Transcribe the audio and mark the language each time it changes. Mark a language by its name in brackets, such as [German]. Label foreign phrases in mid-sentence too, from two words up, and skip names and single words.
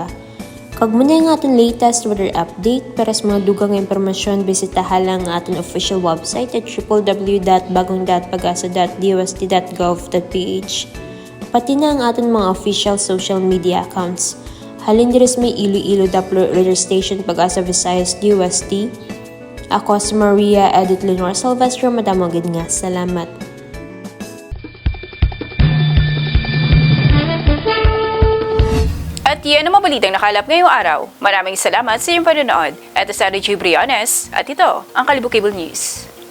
[Hiligaynon] Kag muna ang aton [English] latest weather update [Hiligaynon] para sa mga dugang impormasyon bisitahan lang ang aton [English] official website [Hiligaynon] at www.bagong.pagasa.dost.gov.ph. Pati na ang aton mga [English] official social media accounts. [Hiligaynon] Halin diri may Iloilo Doppler Radio Station Pag-asa Visayas DOST. Ako si Maria Edith Lenore Silvestro, madamagid nga. Salamat. [Filipino] At yan ang mabalitang nakalap ngayong araw. Maraming salamat sa iyong panonood. Ito sa RJ Briones at ito ang Kalibo Cable News.